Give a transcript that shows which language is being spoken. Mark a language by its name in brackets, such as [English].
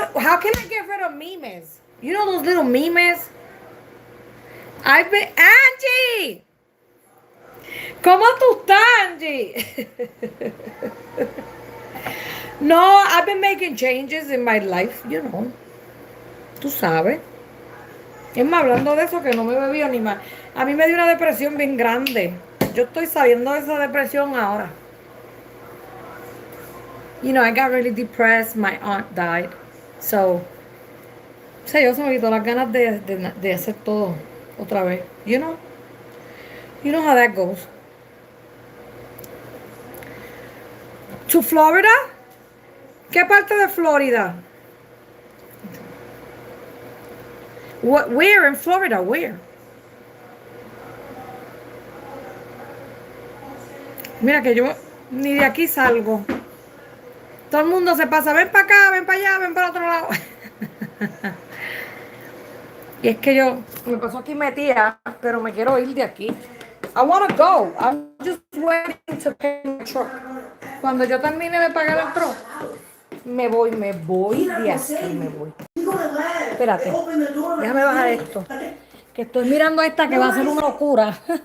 [English] How can I get rid of memes? You know those little memes? I've been... [Spanish] ¡Angie! ¿Cómo tú estás, Angie? [English] No, I've been making changes in my life, you know. [Spanish] Tú sabes. Es más, hablando de eso, que no me he bebido ni más. A mí me dio una depresión bien grande. Yo estoy saliendo de esa depresión ahora. [English] You know, I got really depressed. My aunt died. [Spanish] So, o sea, yo se me quitó las ganas de hacer todo otra vez. [English] You know? You know how that goes. To Florida? [Spanish] ¿Qué parte de Florida? [English] What? Where in Florida? Where? [Spanish] Mira que yo ni de aquí salgo. Todo el mundo se pasa, ven para acá, ven para allá, ven para otro lado. Y es que yo me pasó aquí metida, pero me quiero ir de aquí. [English] I want to go. I'm just waiting to pay my truck. [Spanish] Cuando yo termine de pagar el truck, me voy de aquí, me voy. Espérate, déjame bajar esto. Que estoy mirando a esta que va a ser una locura.